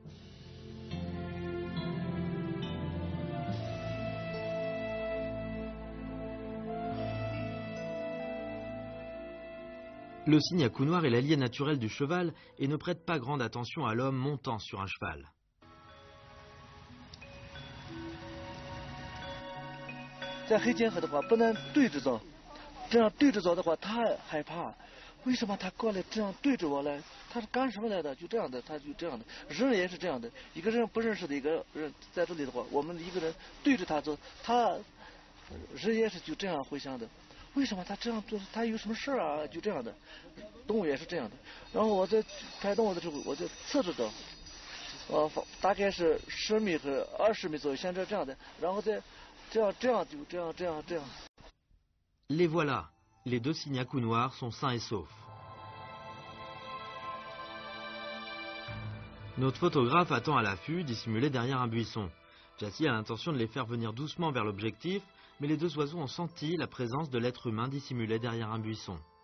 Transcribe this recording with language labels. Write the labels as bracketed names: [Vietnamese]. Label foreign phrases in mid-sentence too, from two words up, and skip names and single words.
[French] Le cygne à cou noir est l'allié naturel du cheval et ne prête pas grande attention à l'homme montant sur un cheval. [Chinese] 在黑天鹅的话不能对着走，这样对着走的话他害怕。为什么他过来这样对着我来？他是干什么来的？就这样的，他就这样的。人也是这样的，一个人不认识的一个人在这里的话，我们一个人对着他走，他人也是就这样会想的。为什么他这样做？他有什么事啊？就这样的，动物也是这样的。然后我在拍动物的时候，我就侧着走，大概是10米和20米左右，像这样的，然后再这样就这样。 [French] Les voilà, les 2 cygnes à cou noir sont sains et saufs. Notre photographe attend à l'affût, dissimulé derrière un buisson. Jassi a l'intention de les faire venir doucement vers l'objectif, mais les 2 oiseaux ont senti la présence de l'être humain dissimulé derrière un buisson.